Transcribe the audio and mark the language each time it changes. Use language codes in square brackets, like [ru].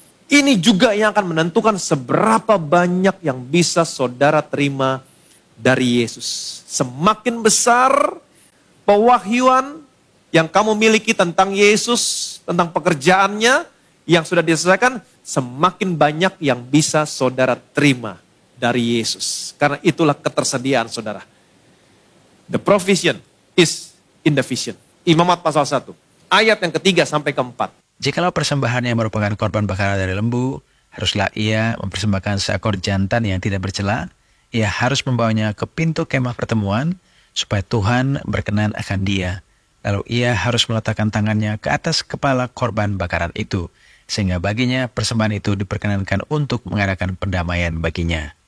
[id] Ini juga yang akan menentukan seberapa banyak yang bisa saudara terima dari Yesus. Semakin besar pewahyuan yang kamu miliki tentang Yesus, tentang pekerjaannya yang sudah diselesaikan, semakin banyak yang bisa saudara terima dari Yesus. Karena itulah ketersediaan saudara. [en] The provision is in the vision. [id] Imamat pasal 1. Ayat yang ketiga sampai keempat. Jikalau persembahannya merupakan korban bakaran dari lembu, haruslah ia mempersembahkan seekor jantan yang tidak bercela. Ia harus membawanya ke pintu kemah pertemuan, supaya Tuhan berkenan akan dia. Lalu ia harus meletakkan tangannya ke atas kepala korban bakaran itu, sehingga baginya persembahan itu diperkenankan untuk mengadakan pendamaian baginya.